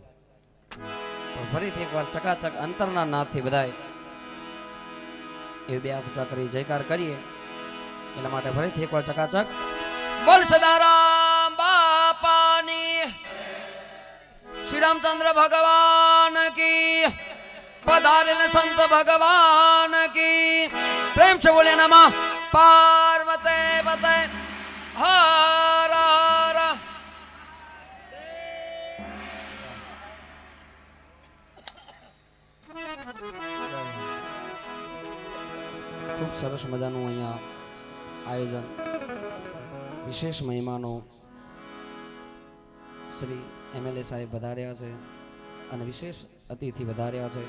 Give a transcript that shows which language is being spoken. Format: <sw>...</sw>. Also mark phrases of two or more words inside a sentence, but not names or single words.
<gu>પણ ફરીથી એકવાર ચકાચક અંતરના નાદથી બધાય એ 2 હાથ ઊંચા કરી જયકાર કરીએ. એટલા માટે ફરીથી એકવાર ચકાચક બોલ સદારામ બાપાની. શ્રી રામચંદ્ર ભગવાન કી, પધારેલ સંત ભગવાન કી.</gu> <hi>પ્રેમ से बोले</hi> <sa>नमः पार्वते पते हर हर.</sa> <gu>ખૂબ સરસ મજાનું અહીંયા આયોજન. વિશેષ મહેમાનો શ્રી MLA સાહેબ વધાર્યા છે અને વિશેષ અતિથિ વધાર્યા છે.</gu>